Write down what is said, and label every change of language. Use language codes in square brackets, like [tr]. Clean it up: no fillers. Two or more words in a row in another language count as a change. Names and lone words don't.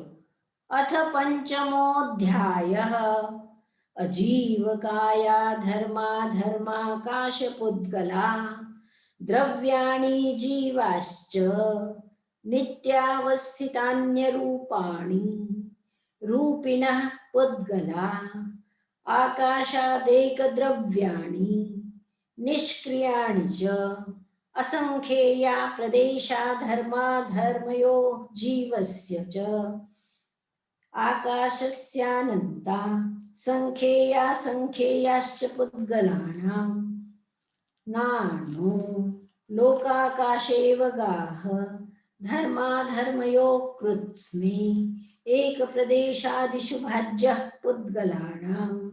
[sa] અથ પંચમોऽધ્યાયઃ અજીવકાયા ધર્માધર્માકાશ પુદ્ગલા દ્રવ્યાણિ જીવાશ્ચ નિત્યાવસ્થિતાન્યરૂપાણિ રૂપિણઃ પુદ્ગલા આકાશાદેકદ્રવ્યાણિ નિષ્ક્રિયાણિ ચ असंख्येया प्रदेशा धर्मा धर्मयो जीवस्य च आकाशस्यानन्ता संख्येया संख्येयाश्च पुद्गलानां नानो लोकाकाशेव गाः धर्मा धर्मयो कृत्स्ने एक प्रदेशादिषु भाज्यः पुद्गलानां